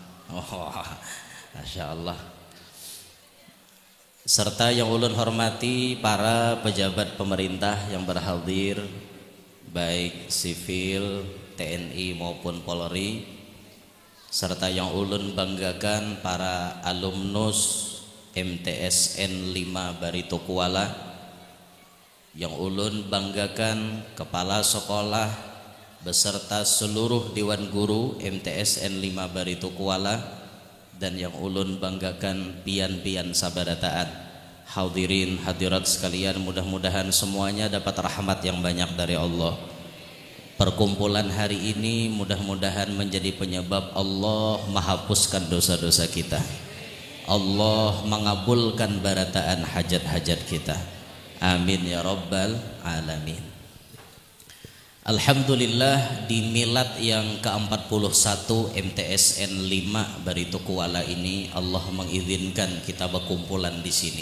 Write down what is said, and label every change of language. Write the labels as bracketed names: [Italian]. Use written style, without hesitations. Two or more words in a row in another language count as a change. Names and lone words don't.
[Arabic] Masya Allah. [Banjar] Serta yang ulun hormati para pejabat pemerintah yang berhadir, baik sivil, TNI maupun Polri, serta yang ulun banggakan para alumnus MTSN 5 Barito Kuala, yang ulun banggakan kepala sekolah beserta seluruh dewan guru MTSN 5 Barito Kuala, dan yang ulun banggakan pian-pian sabarataan. [Indonesian] Hadirin hadirat sekalian, mudah-mudahan semuanya dapat rahmat yang banyak dari Allah. Perkumpulan hari ini mudah-mudahan menjadi penyebab Allah menghapuskan dosa-dosa kita, [Banjar] Allah mengabulkan barataan hajat-hajat kita. [Arabic] Amin ya rabbal alamin. [Indonesian] Alhamdulillah, di milad yang ke-41 MTSN 5 Barito Kuala ini Allah mengizinkan kita berkumpulan di sini.